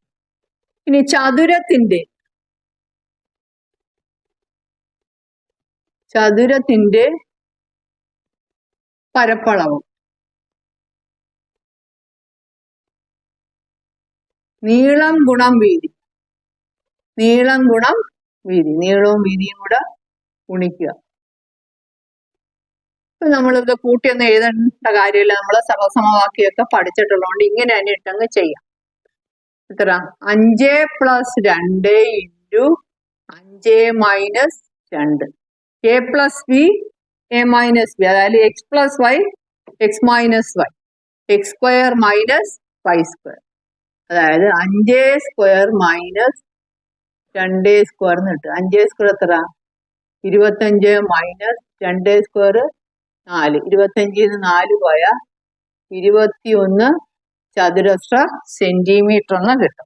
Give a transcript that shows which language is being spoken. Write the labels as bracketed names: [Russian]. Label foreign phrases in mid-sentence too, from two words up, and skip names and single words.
[Malayalam] ഇനി ചതുരത്തിന്റെ പരപ്പളവ്, നീളം ഗുണം വീതി, നീളം ഗുണം വീതി, നീളവും വീതിയും കൂടെ ഗുണിക്കുക. നമ്മളിത് കൂട്ടിയൊന്നും എഴുതേണ്ട കാര്യമില്ല, നമ്മള് സർവസമവാക്യമൊക്കെ പഠിച്ചിട്ടുള്ളതുകൊണ്ട് ഇങ്ങനെ തന്നെ ഇട്ടങ്ങ് ചെയ്യാം. എത്ര? 5 + 2 ഇൻറ്റു 5 - 2 a + b a - b, അതായത് x + y x - y x² - y², അതായത് 5² - 2² എന്ന് കിട്ടും. 5² എത്ര? 25 - 2² 4. 25 4 പോയാൽ 21 ചതുരശ്ര സെന്റിമീറ്റർ എന്ന് കിട്ടും.